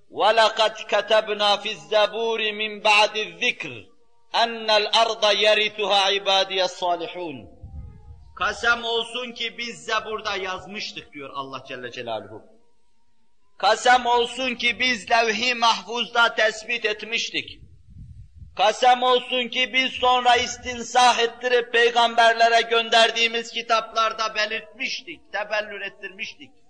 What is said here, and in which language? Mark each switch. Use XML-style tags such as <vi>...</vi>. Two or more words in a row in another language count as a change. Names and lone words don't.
<ar>وَلَقَدْ كَتَبْنَا فِي الزَّبُورِ مِنْ بَعْدِ الذِّكْرِ اَنَّ الْأَرْضَ يَرِثُهَا عِبَادِيَ الصَّالِحُونَ.</ar> <tr>Kasem olsun ki biz Zebur'da yazmıştık diyor</tr> <ar>الله جل جلاله.</ar> <tr>Kasem olsun ki biz levh-i mahfuzda tespit etmiştik. Kasem olsun ki biz sonra istinsah ettirip peygamberlere gönderdiğimiz kitaplarda belirtmiştik, tebellür ettirmiştik.</tr>